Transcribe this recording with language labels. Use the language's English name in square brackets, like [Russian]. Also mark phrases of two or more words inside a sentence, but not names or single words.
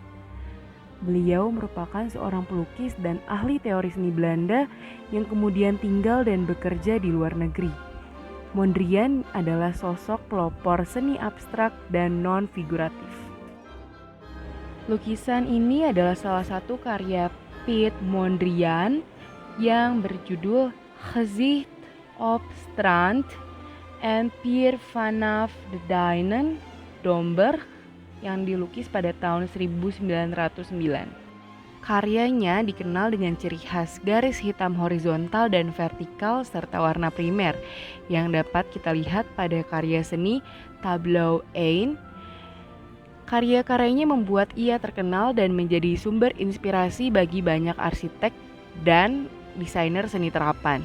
[Indonesian] Beliau merupakan seorang pelukis dan ahli teori seni Belanda yang kemudian tinggal dan bekerja di luar negeri. Mondrian adalah sosok pelopor seni abstrak dan non-figuratif. Lukisan ini adalah salah satu karya Piet Mondrian yang berjudul Gezicht op Strand en Pier vanaf de Duinen, Domburg, yang dilukis pada tahun 1909. Karyanya dikenal dengan ciri khas garis hitam horizontal dan vertikal serta warna primer yang dapat kita lihat pada karya seni Tableau 1. Karya-karyanya membuat ia terkenal dan menjadi sumber inspirasi bagi banyak arsitek dan desainer seni terapan.